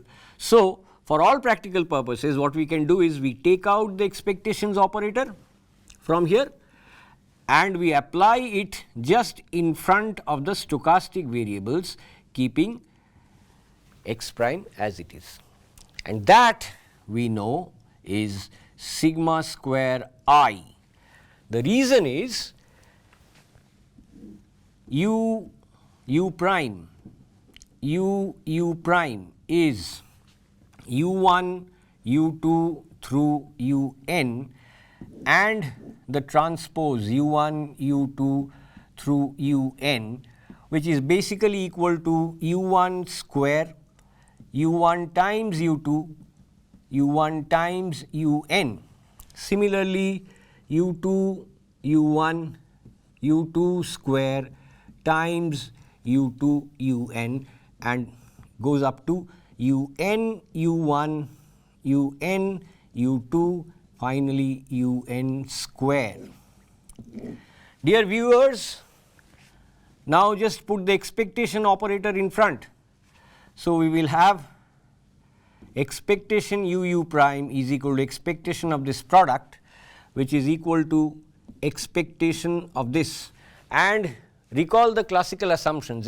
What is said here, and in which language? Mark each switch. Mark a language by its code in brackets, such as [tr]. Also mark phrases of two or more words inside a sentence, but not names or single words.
[en] So, for all practical purposes, what we can do is we take out the expectations operator from here and we apply it just in front of the stochastic variables, keeping x prime as it is, and that we know is sigma square I. The reason is u prime is u1 u2 through un, and the transpose u1 u2 through un, which is basically equal to u1 square u1 times u2 u1 times un. Similarly, u2 u1 u2 square times u2 un and goes up to un u1 un u2 finally un square. Dear viewers, now just put the expectation operator in front. So, we will have expectation u prime is equal to expectation of this product, which is equal to expectation of this, and recall the classical assumptions.